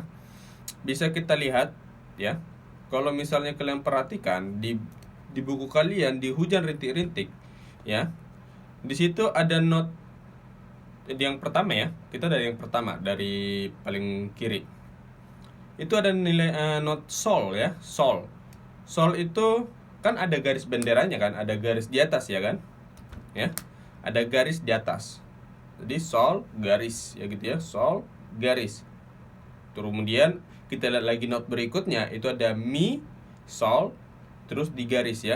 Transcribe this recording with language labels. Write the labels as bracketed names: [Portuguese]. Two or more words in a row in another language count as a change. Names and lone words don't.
[Indonesian] Bisa kita lihat ya. Kalau misalnya kalian perhatikan di buku kalian di Hujan Rintik-Rintik ya. Di situ ada not yang pertama ya. Kita dari yang pertama, dari paling kiri. Itu ada nilai not sol ya, sol. Sol itu kan ada garis benderanya kan, ada garis di atas ya kan? Ya. Ada garis di atas. Jadi sol garis ya gitu ya, sol garis. Kemudian kita lihat lagi not berikutnya, itu ada mi, sol, terus digaris ya.